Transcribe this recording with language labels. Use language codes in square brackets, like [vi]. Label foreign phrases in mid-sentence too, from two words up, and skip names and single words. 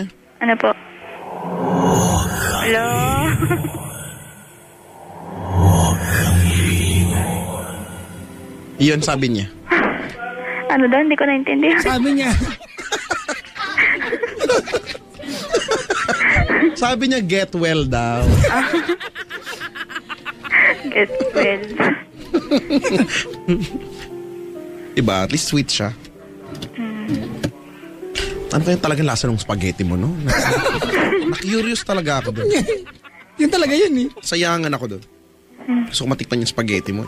[tl] Ano po? Hello? Iyon sabi niya. Ano daw? Hindi ko naintindihan. Sabi niya. Sabi niya, [en] get well [tl] daw. [en] Get well. [tl] Diba? At least sweet siya. Ano kaya talagang lasa ng spaghetti mo, no? Na-curious talaga ako doon. Yun talaga yun, eh. Sayangan ako doon. Gusto ko matikman yung spaghetti mo.